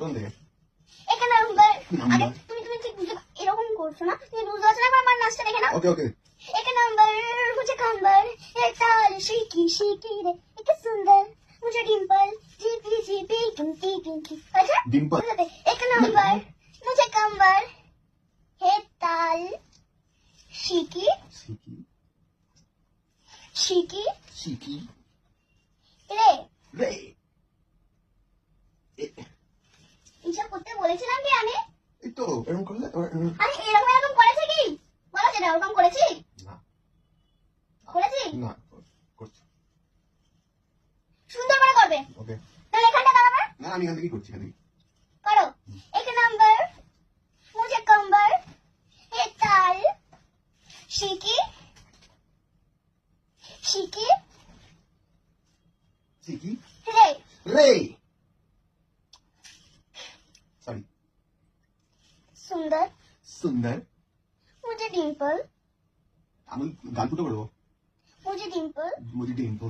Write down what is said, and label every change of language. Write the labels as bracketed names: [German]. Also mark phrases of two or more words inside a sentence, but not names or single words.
[Bangla] কোন দিকে? এক নাম্বার নাম্বার। আগে তুমি তুমি ঠিক বুঝতে এরকম করছো না, তুমি বুঝতে পারছো না, একবার আমার নাচটা দেখে নাও। [English] OK OK. [Hindi] एक नंबर मुझे कम्बल हे ताल शिकी शिकी रे, एक सुंदर मुझे डिम्पल जिपी जिपी পিंकी पिंकी। अच्छा ডিম্পল। एक नंबर मुझे कंबर हे ताल शिकी শিকি। शिकी শিকি। রে। রে। [Bangla] এইসব করতে বলেছিলাম কি আমি? এই তো এরকম করলে আরে এরকম এরকম করেছে কি বলো, সেটা ওরকম করেছি? না করেছি? না করছি। সুন্দর করে করবে, ওকে। তাহলে এখানটা দাঁড়াবে। না আমি এখান থেকেই করছি এখান থেকে। করো। [Hindi] एक नंबर मुझे कंबर हे ताल शिकी शिकी শিকি। রে। রে। সরি। सुंदर [Bangla] সুন্দর। [Hindi] मुझे डिम्पल [Bangla] আমি গান ফুটো করবো। [Hindi] मुझे डिम्पल मुजी डिम्पल।